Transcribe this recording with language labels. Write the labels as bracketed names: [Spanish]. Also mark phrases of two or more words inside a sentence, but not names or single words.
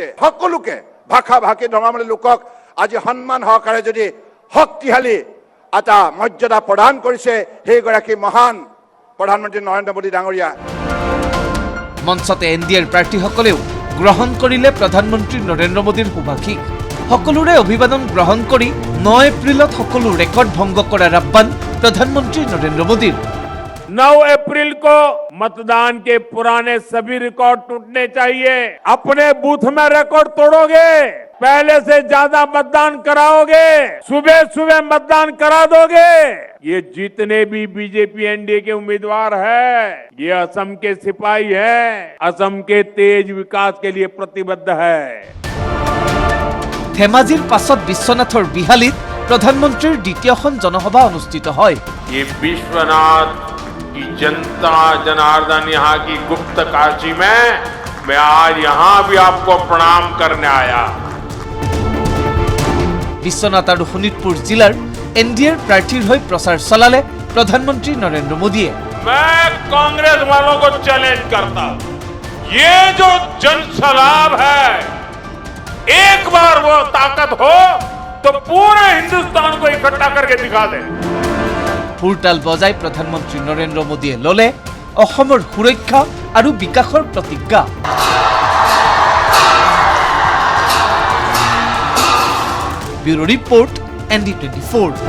[Assamese] সকলোকে ভাষা ভাষী ধৰ্মাৱলম্বী লোকক আজি সন্মান সহকাৰে যদি শক্তিশালী এটা মৰ্যাদা প্ৰদান কৰিছে সেইগৰাকী মহান প্ৰধানমন্ত্ৰী নৰেন্দ্ৰ মোদী ডাঙৰীয়া। মঞ্চতে এনডিএৰ প্ৰাৰ্থীসকলেও গ্ৰহণ কৰিলে প্ৰধানমন্ত্ৰী নৰেন্দ্ৰ মোদীৰ শুভাশীষ। সকলোৰে অভিবাদন গ্ৰহণ কৰি 9 এপ্ৰিলত সকলো ৰেকৰ্ড ভংগ কৰাৰ আহ্বান প্ৰধানমন্ত্ৰী নৰেন্দ্ৰ মোদীৰ। [Hindi] 9 अप्रैल को मतदान के पुराने सभी रिकॉर्ड टूटने चाहिए। अपने बूथ में रिकॉर्ड तोड़ोगे, पहले से ज्यादा मतदान कराओगे, सुबह सुबह मतदान करा दोगे। ये जितने भी बीजेपी एनडीए के उम्मीदवार है, ये असम के सिपाही है, असम के तेज विकास के लिए प्रतिबद्ध है। [Assamese] ধেমাজিৰ পাছত বিশ্বনাথৰ বিহালীত প্ৰধানমন্ত্ৰীৰ দ্বিতীয়খন জনসভা অনুষ্ঠিত হয়। [Hindi] ये विश्वनाथ की जनता जनार्दन यहाँ की गुप्त काशी में मैं आज यहाँ भी आपको प्रणाम करने आया। [Assamese] বিশ্বনাথ আৰু শোণিতপুৰ জিলাৰ এনডিএৰ প্ৰাৰ্থীৰ হৈ প্ৰচাৰ চলালে প্ৰধানমন্ত্ৰী নৰেন্দ্ৰ মোদীয়ে। [Hindi] मैं कांग्रेस वालों को चैलेंज करता हूं, ये जो जनसलाब है, एक बार वो ताकत हो तो पूरे हिंदुस्तान को इकट्ठा करके दिखा दे। [Assamese] ফুৰতাল বজাই প্ৰধানমন্ত্ৰী নৰেন্দ্ৰ মোদীয়ে ললে অসমৰ সুৰক্ষা আৰু বিকাশৰ প্ৰতিজ্ঞা। [English] bureau report [Assamese] ND24।